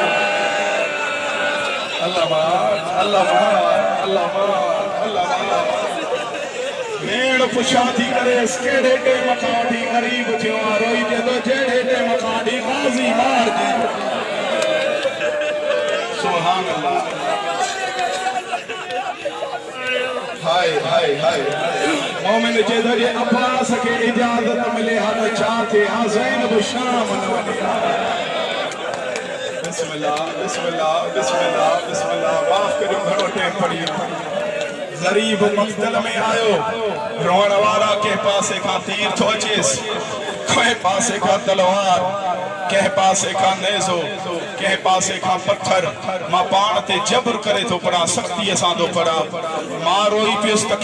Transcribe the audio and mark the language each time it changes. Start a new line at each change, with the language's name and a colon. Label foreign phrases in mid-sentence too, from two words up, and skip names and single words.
Sindhi: भेण पुछा थी करे कहिड़े टेम खां वठी ग़रीब थियो आहे रोई जॾो जहिड़े टेम खां वठी ग़ाज़ी मारजी
Arabic: سبحان الله
Sindhi: हाय हाय हाय मोमिन जे ज़रिए अब्बास के इजाजत मिले हा तो छा थे हा ज़ैनब शाम न वञे बिस्मिल्लाह बिस्मिल्लाह बिस्मिल्लाह बिस्मिल्लाह माफ़ करियो घणो टाइम पड़ी ज़रीब मक़तल में आयो रोअण वारा के पासे खां तीर थो अचेसि कंहिं पासे खां तलवार कंहिं पासे खां नेज़ो कंहिं पासे खां पत्थर मां पाण ते जबर करे थो पढ़ा सख़्तीअ सां थो पढ़ा मां रोई पियुसि त